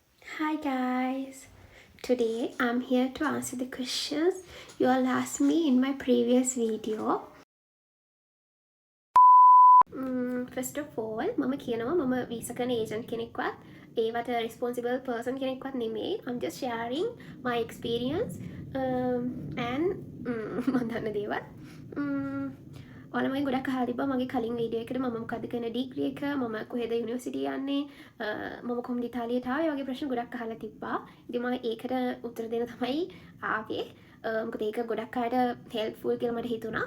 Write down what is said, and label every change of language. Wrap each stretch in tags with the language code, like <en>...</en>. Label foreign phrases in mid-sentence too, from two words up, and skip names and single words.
<en>Hi guys. Today I'm here to answer the questions you all asked me in my previous video. First of all,</en> <si>මම කියනවා මම visa කරන agent කෙනෙක්වත් ඒවට</si> <en>responsible person</en> <si>කෙනෙක්වත් නෙමෙයි.</si> <en>I'm just sharing my experience and</en> <si>මම දන්න දේවල්. ඔයාලමගෙන් ගොඩක් අහලා තිබ්බා මගේ කලින් වීඩියෝ එකට මම මොකද්ද කරන ඩිග්‍රී එක මම කොහෙද යුනිවර්සිටි යන්නේ මම කොහොමද ඉතාලියට ආවේ වගේ ප්‍රශ්න ගොඩක් අහලා තිබ්බා. ඉතින් මම ඒකට උත්තර දෙන්න තමයි ආවේ. මොකද ඒක ගොඩක් අයට හෙල්ප්ෆුල් කියලා මට හිතුණා.</si>